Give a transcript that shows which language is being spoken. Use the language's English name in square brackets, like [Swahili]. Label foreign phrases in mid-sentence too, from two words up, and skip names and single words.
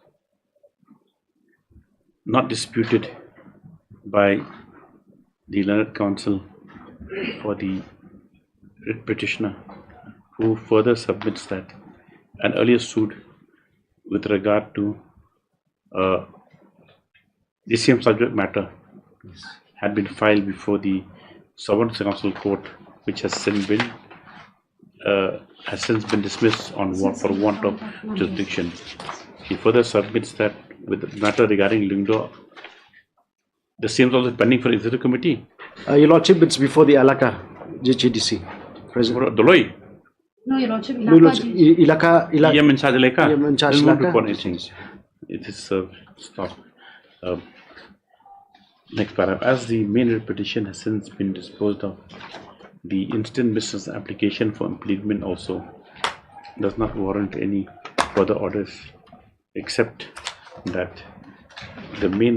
[English] not disputed by the learned counsel for the writ petitioner, who further submits that an earlier suit with regard to the same subject matter had been filed before the Sovereign Council Court, which has since been dismissed for want of jurisdiction. He further submits that with the matter regarding Lingdo, the same is also pending for executive committee. Your Lordship, it's before the Alaka JHDC. President. Doloi. No, Your Lordship, No, Your Lordship, Ilaka. Yam in charge Ilaka. Yam in charge There's no Ilaka. report anything. It is stop. Next paragraph. As the main petition has since been disposed of, the instant business application for impleadment also does not warrant any further orders, except that the main